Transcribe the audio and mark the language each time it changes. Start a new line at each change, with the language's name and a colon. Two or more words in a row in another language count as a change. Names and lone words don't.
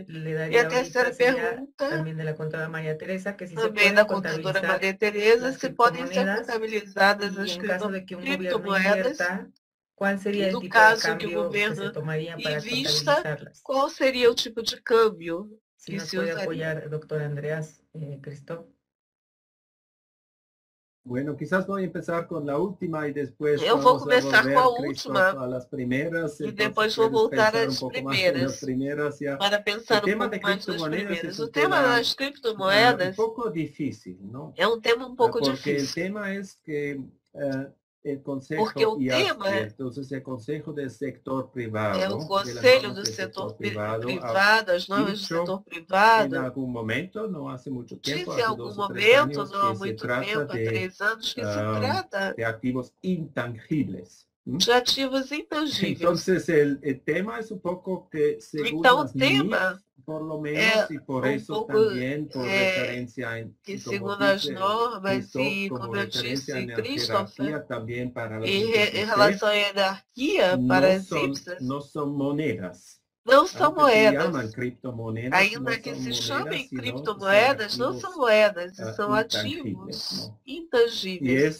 Portuguese: E a terceira pergunta, também da contadora Maria Tereza, se podem ser contabilizadas as criptomoedas, e no caso que o governo invista, qual seria o tipo de câmbio que se usaria?
Spanish: Bueno, quizás voy a empezar con la última y después
Portuguese: eu vou começar com a última
Spanish: a las primeras,
Portuguese: e depois vou voltar às primeiras para pensar um pouco mais nas primeiras. O tema das criptomoedas é um tema um pouco difícil. Porque o tema é que
Spanish: el Consejo
Portuguese: porque o tema
Spanish: entonces el Consejo del Sector Privado,
Portuguese: é o Conselho do Setor Privado, as normas do setor privado, em algum momento, não há muito tempo, disse em algum momento, não há muito tempo, há 3 anos, que se trata de ativos intangíveis. De ativos intangíveis. Então, o tema é um pouco que, segundo então, o tema
Spanish: por lo menos, y por eso también, por referencia en,
Portuguese: que segundo as normas e como eu disse, Christopher,
Spanish: también para
Portuguese: em relação à hierarquia para as IPSAs, não são moedas. Não são moedas. Ainda que se chamem criptomoedas, não são moedas, são ativos intangíveis.